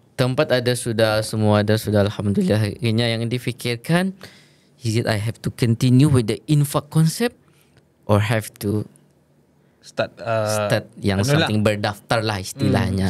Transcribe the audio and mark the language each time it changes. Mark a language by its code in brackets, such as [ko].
[ms] Tempat ada sudah, semua ada sudah, Alhamdulillah. Akhirnya yang difikirkan, [en] is it I have to continue with the infak concept or have to Start [ms] yang something berdaftar lah istilahnya.